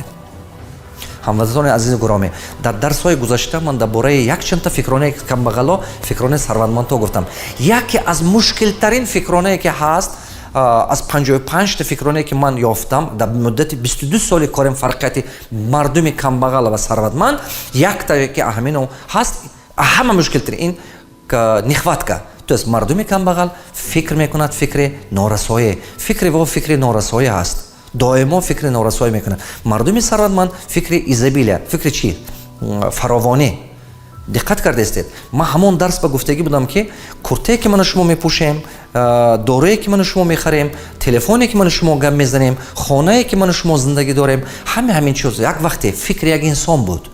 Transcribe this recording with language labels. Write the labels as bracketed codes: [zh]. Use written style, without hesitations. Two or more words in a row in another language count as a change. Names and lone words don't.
[tg] ҳамватанони азизи гуромӣ, дар дарсҳои гузашта ман дар бораи якчанда фикронаи камбағало, фикронаи сарватмандҳо гуфтам. яке аз мушкилтарин фикронае ки ҳаст, аз 55 та фикронае ки ман ёфтам дар муддати 22 соли корем фарқияти мардуми камбағал ва сарватманд, яктае ки ҳамин ҳаст, ҳама мушкилтарин ин нехватка. [ru] То есть [tg] мардуми камбағал фикр мекунад фикри норасоӣ, фикри во фикри норасоӣ ҳаст, доимо фикри норасоӣ мекунад. мардуми сарватманд фикри изобилия, фикри чӣ? фаровонӣ. диққат кардестед, ман ҳамон дарс ба гуфтагӣ будам ки куртае ки ману шумо мепӯшем, дорое ки ману шумо мехарем, телефоне ки ману шумо гап мезанем, хонае ки ману шумо зиндагӣ дорем, ҳамин чиз як вақте фикри як инсон буд.